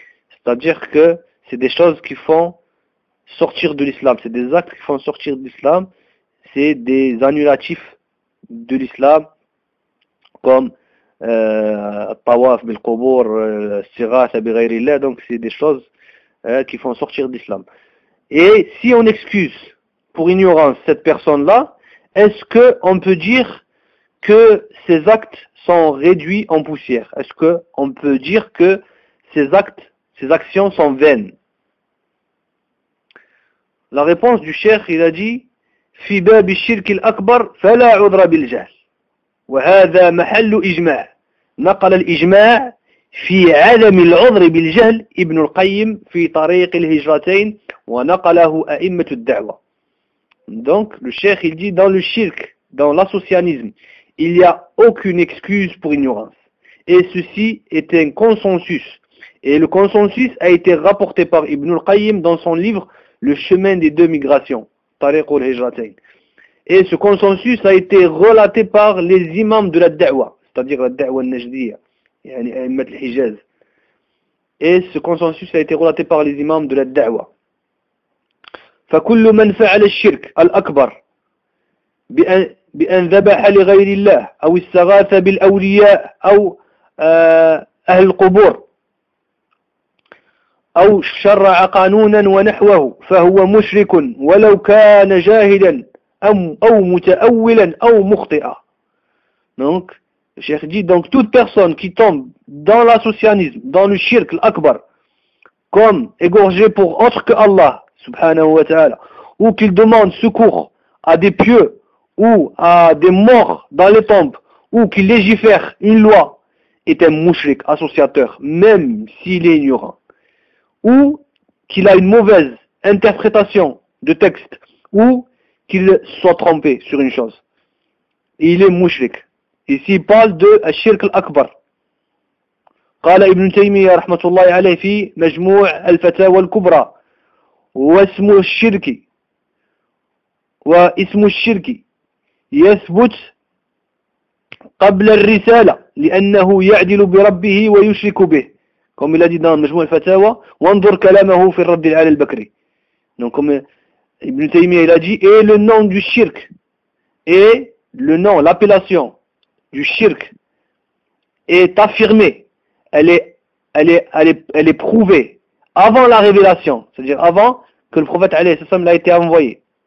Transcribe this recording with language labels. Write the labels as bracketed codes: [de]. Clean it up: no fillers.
[fr] C'est-à-dire que c'est des choses qui font sortir de l'islam, c'est des actes qui font sortir de l'islam, c'est des annulatifs de l'islam, comme tawaf bil qubur, sighatha bi ghayri Allah, donc c'est des choses qui font sortir d'islam. Et si on excuse pour ignorance cette personne-là, est-ce qu'on peut dire que ses actes sont réduits en poussière? Est-ce qu'on peut dire que ses actes, ses actions sont vaines? La réponse du cheikh, il a dit, [ar] في باب الشرك الأكبر فلا عذر بالجهل وهذا محل إجماع نقل الإجماع في عدم العذر بالجهل ابن القيم في طريق الهجرتين ونقله أئمة الدعوة. [fr] Donc le cheikh il dit dans le shirk, dans l'associanisme, il n'y a aucune excuse pour ignorance. Et ceci est un consensus. Et le consensus a été rapporté par Ibn al-Qayyim dans son livre Le chemin des deux migrations, Tariq al-Hijratayn. Et ce consensus a été relaté par les imams de la da'wah, c'est-à-dire la da'wah al-Najdiya, yani A'immat al-Hijaz. Et ce consensus a été relaté par les imams de la da'wah. [ar] فكل من فعل الشرك الأكبر بأن ذبح لغير الله أو استغاث بالأولياء أو أهل القبور أو شرع قانونا ونحوه فهو مشرك ولو كان جاهلا أو متأولا أو مخطئا. [fr] Donc, Cheikh dit, donc toute personne qui tombe dans l'associanisme, dans le shirk l'akbar, comme égorgé pour autre que Allah, subhanahu wa ta'ala, ou qu'il demande secours à des pieux ou à des morts dans les tombes, ou qu'il légifère une loi, est un mouchrik, associateur, même s'il est ignorant, ou qu'il a une mauvaise interprétation de texte, ou qu'il soit trompé sur une chose. Il est mouchrik. Ici, il parle de Ash-Shirk al-Akbar. [ar] قال ابن تيمية رحمة الله عليه في مجموع الفتاوى الكبرى واسم الشرك واسم الشرك يثبت قبل الرسالة لأنه يعدل بربه ويشرك به كما قال في مجموع الفتاوى وانظر كلامه في الرد على البكري. [fr] Donc Ibn Taymiyyah il a dit, et le nom du shirk, et le nom, l'appellation du shirk est affirmée, elle est prouvée avant la révélation, c'est-à-dire avant que le prophète alayhi salam l'a été envoyé.